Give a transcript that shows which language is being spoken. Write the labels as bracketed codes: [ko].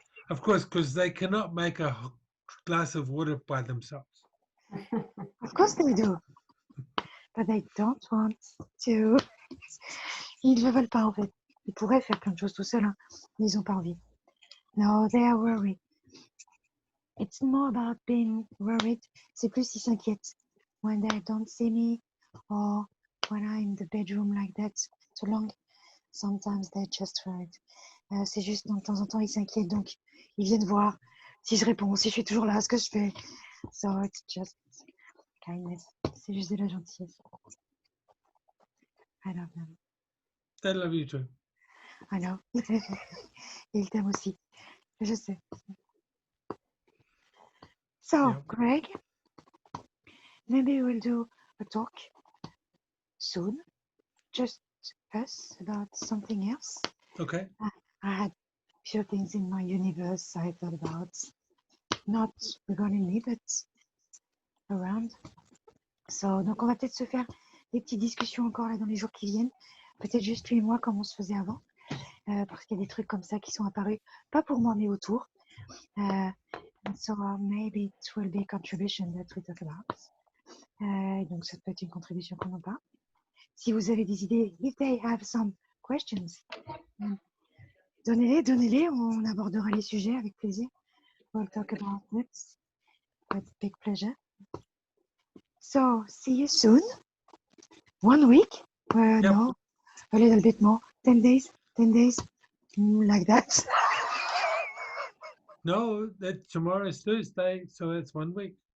[en] Of course, because they cannot make a glass of water by themselves. Of course they do. But they don't want to. [fr] Ils ne veulent pas en fait. Ils pourraient faire plein de choses tout seuls, hein, mais ils n'ont pas envie. [en] No, they are worried. It's more about being worried. [fr] C'est plus ils s'inquiètent. [en] When they don't see me or when I'm in the bedroom like that too long, sometimes they're just worried. [fr] C'est juste, de temps en temps, ils s'inquiètent, donc ils viennent voir si je réponds, si je suis toujours là, ce que je fais. [en] So it's just kindness. [fr] C'est juste de la gentillesse. [en] I love them. I love you too. I know. [fr] Ils t'aiment aussi. Je sais. [en] So, Yeah. Greg, maybe we'll do a talk soon. Just us about something else. Okay. I had a few things in my universe I thought about. Not regarding me, but around. [fr] So, donc on va peut-être se faire des petites discussions encore là dans les jours qui viennent. Peut-être juste lui et moi comme on se faisait avant. Parce qu'il y a des trucs comme ça qui sont apparus, pas pour moi mais autour. [en] So maybe it will be a contribution that we talk about. [fr] Donc ça peut être une contribution qu'on en parle. Si vous avez des idées, [en] if they have some questions, [fr] donnez-les, on abordera les sujets avec plaisir. [en] We'll talk about it with big pleasure. So, see you soon. 1 week? Yep. No, a little bit more. 10 days, like that. No, that tomorrow is Thursday, so it's 1 week.